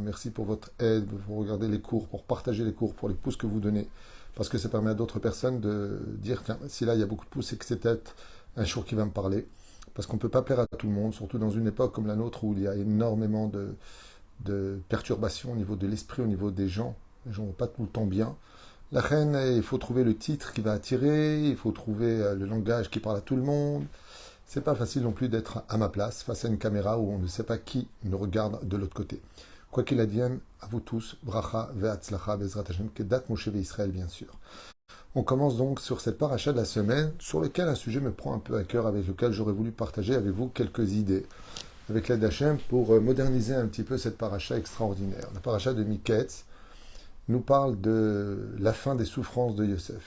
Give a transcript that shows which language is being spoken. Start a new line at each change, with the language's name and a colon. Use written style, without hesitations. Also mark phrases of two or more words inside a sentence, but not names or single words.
French: Merci pour votre aide, pour regarder les cours, pour partager les cours, pour les pouces que vous donnez, parce que ça permet à d'autres personnes de dire, tiens, si là il y a beaucoup de pouces, c'est que c'est peut-être un jour qui va me parler, parce qu'on ne peut pas plaire à tout le monde, surtout dans une époque comme la nôtre où il y a énormément de perturbations au niveau de l'esprit, au niveau des gens. Les gens ne vont pas tout le temps bien. La reine, il faut trouver le titre qui va attirer, il faut trouver le langage qui parle à tout le monde. C'est pas facile non plus d'être à ma place face à une caméra où on ne sait pas qui me regarde de l'autre côté. Quoi qu'il advienne, à vous tous,
Hebrew: bracha ve'atzlacha bezrat Hashem, kedat Moshe Israël
French: bien sûr. On commence donc sur cette paracha de la semaine, sur lequel un sujet me prend un peu à cœur, avec lequel j'aurais voulu partager avec vous quelques idées, avec l'aide d'Hachem, pour moderniser un petit peu cette paracha extraordinaire. La paracha de Miketz nous parle de la fin des souffrances de Yosef.